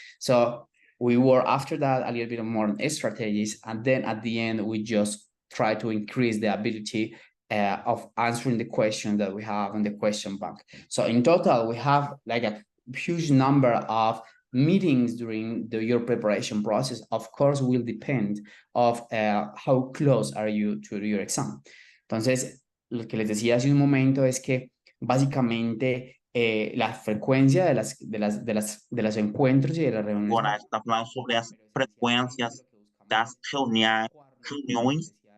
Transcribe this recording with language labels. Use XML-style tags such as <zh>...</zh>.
<en>So we work after that a little bit more on strategies, and then at the end, we just try to increase the ability of answering the questions that we have in the question bank. So in total, we have like a huge number of meetings during your preparation process, of course, will depend of how close are you to your exam.</en> <es>Entonces, lo que les decía hace un momento es que básicamente la frecuencia de los encuentros y de las reuniones.</es> <pt>Agora está falando sobre as frequências das reuniões.</pt>